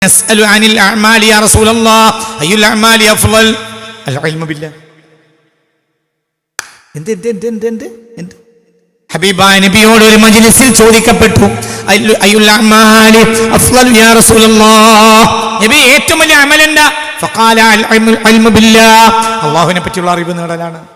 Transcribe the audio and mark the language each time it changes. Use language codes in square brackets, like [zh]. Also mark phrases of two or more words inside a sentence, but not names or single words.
[ar] نسأل عن الأعمال يا رسول الله أي الأعمال أفضل العلم بالله [ml] എന്ത് ഹബീബായ നബിയോട് ഒരു മജ്ലിസിൽ ചോദിക്കപ്പെട്ടു [ar] أي الأعمال أفضل يا رسول الله [ml] നബി ഏറ്റവും വലിയ അമൽ എന്താ [ar] فقال العلم بالله [ml] അല്ലാഹുവിനെ പറ്റിയുള്ള അറിവ് നേടലാണ്